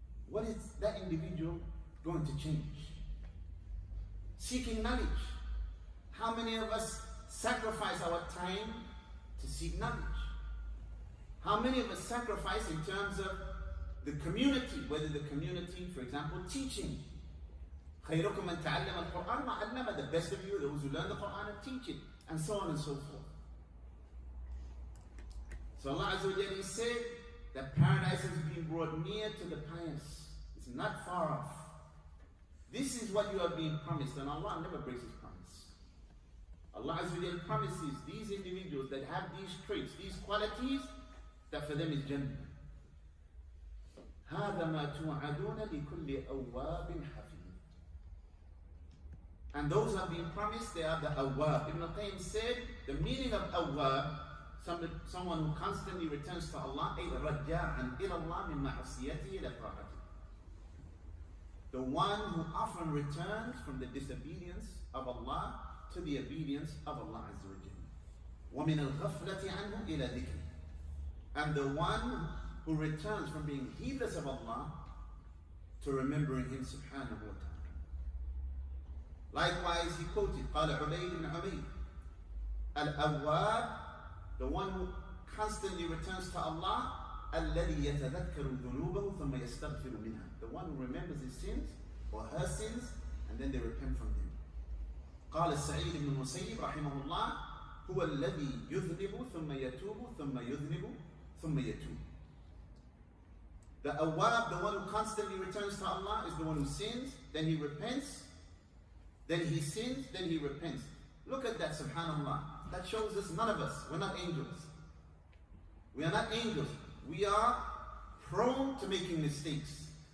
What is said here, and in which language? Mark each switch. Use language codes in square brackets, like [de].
[en] What is that individual going to change? Seeking knowledge. How many of us sacrifice our time to seek knowledge? How many of us sacrifice in terms of the community, whether the community, for example, teaching. [ar] خيركم من تعلم القرآن وعلمه. [en] The best of you, those who learn the Quran and teach it, and so on and so forth. So Allah Azza wa Jalla said that paradise has been brought near to the pious. It's not far off. This is what you are being promised, and Allah never breaks His promise. Allah Azza wa Jalla promises these individuals that have these traits, these qualities, that for them is Jannah. [ar] هذا ما توعدون لكل أواب حفيظ. [en] And those have been promised, they are the awwab. Ibn al-Qayyim said the meaning of awwab, someone who constantly returns to Allah, [ar] أي رجاعا إلى الله من معصيته إلى طاعته. [en] The one who often returns from the disobedience of Allah to the obedience of Allah Azza wa Jalla. [ar] ومن الغفلة عنه إلى ذكره. [en] And the one who returns from being heedless of Allah to remembering Him subhanahu wa ta'ala. Likewise, he quoted, [ar] قال عبيد بن عبيد, [en] Al-Awwab, the one who constantly returns to Allah, [ar] الذي يتذكر ذنوبه ثم يستغفر منها. [en] The one who remembers his sins or her sins and then they repent from them. [ar] قال سعيد بن المسيب رحمه الله, هو الذي يذنب ثم يتوب ثم يذنب ثم يتوب. [en] The awwab, the one who constantly returns to Allah, is the one who sins, then he repents, then he sins, then he repents. Look at that, subhanAllah. That shows us none of us, we're not angels. We are not angels. We are prone to making mistakes.